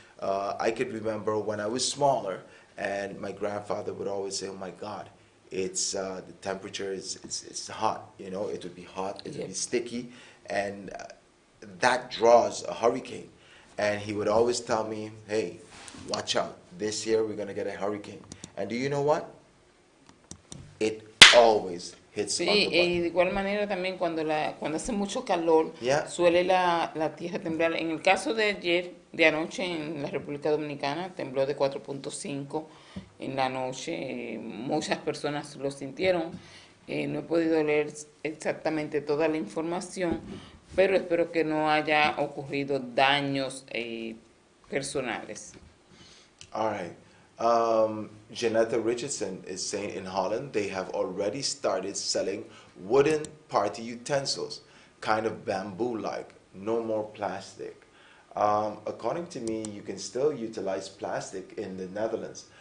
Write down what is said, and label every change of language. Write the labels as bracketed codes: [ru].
[en] I could remember when I was smaller, and my grandfather would always say, oh my God, it's the temperature it's hot. It would be hot, it would be sticky, and that draws a hurricane. And he would always tell me, hey, watch out, this year we're going to get a hurricane. And do you know what? It always hits on the [es] Sí, [en] button. [es] y de igual manera también cuando hace mucho calor, suele la tierra temblar. En el caso de ayer, de anoche en la República Dominicana, tembló de 4.5 en la noche. Muchas personas lo sintieron. No he podido leer exactamente toda la información, pero espero que no haya ocurrido daños personales. [en] All right. Janetta Richardson is saying in Holland they have already started selling wooden party utensils, kind of bamboo-like, no more plastic. According to me, you can still utilize plastic in the Netherlands.